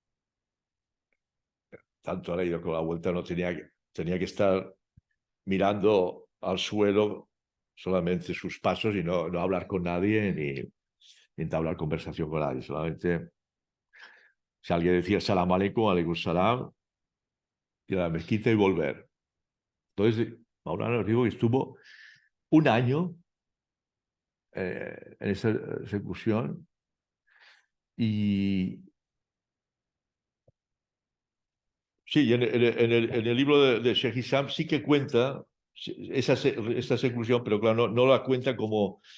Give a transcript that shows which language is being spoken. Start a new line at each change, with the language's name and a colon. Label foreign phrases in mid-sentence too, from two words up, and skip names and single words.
Spanish: tanto a la ida como a la vuelta no tenía que estar mirando al suelo solamente sus pasos y no hablar con nadie ni entablar conversación con nadie. Solamente si alguien decía
Arabic: السلام عليكم سلام,
Spanish: ir a la mezquita y volver. Entonces, Maulana nos dijo que estuvo un año en esa ejecución y sí, en el libro de Sheikh Hisham sí que cuenta esta seclusión, pero claro, no la cuenta como...